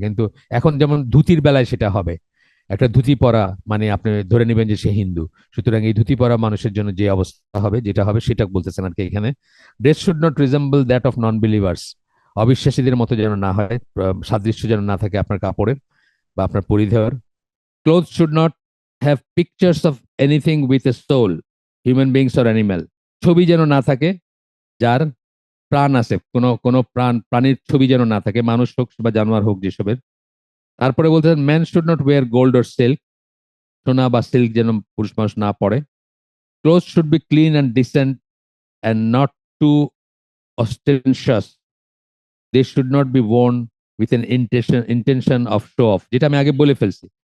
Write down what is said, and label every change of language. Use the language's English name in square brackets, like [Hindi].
[Bangla] কিন্তু এখন যেমন ধুতির বেলায় সেটা হবে, একটা ধুতি পরা মানে আপনি ধরে নেবেন যে সে হিন্দু। সুতরাং এই ধুতি পরা মানুষের জন্য যে অবস্থা হবে, যেটা হবে, সেটা বলতেছেন আর কি এখানে। [English] dress should not resemble that of non believers, [Bangla] অবিশ্বাসীদের মতো যেন না হয়, সাদৃশ্য যেন না থাকে আপনার কাপড়ের বা আপনার পরিধেয়ের। [English] Clothes should not have pictures of anything with a soul, human beings or animal. [Bangla] ছবি যেন না থাকে, যার প্রাণ আছে, কোনো কোনো প্রাণীর ছবি যেন না থাকে, মানুষ হোক বা জানোয়ার হোক যেসবের। তারপরে বলতেছেন [English] man should not wear gold or silk, [Bangla] সোনা বা সিল্ক যেন পুরুষ মানুষ না পরে। [English] cloth should be clean and decent and not too ostentatious, they should not be worn with an intention of show off, [Bangla] যেটা আমি আগে বলে ফেলছি।